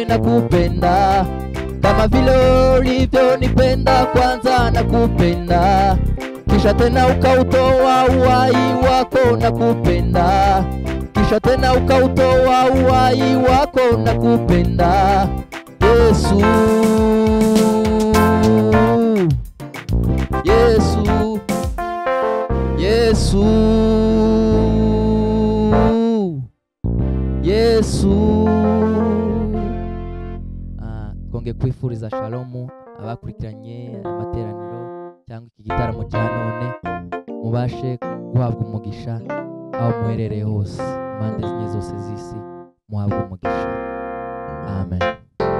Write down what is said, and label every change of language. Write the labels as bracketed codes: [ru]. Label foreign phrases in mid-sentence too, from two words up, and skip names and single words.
[sw] nakupenda, kama vile ulivyonipenda kwanza nakupenda, kisha tena ukautoa uhai wako nakupenda, kisha tena ukautoa uhai wako nakupenda, Yesu, Yesu, Yesu, Yesu. [rw] Twongeye kwifuriza shalomu abakurikiranye amateraniro cyangwa iki gitaramo cya none, mubashe guhabwa umugisha aho muherereye hose, impande zinye zose z'isi muhabwa umugisha, amen.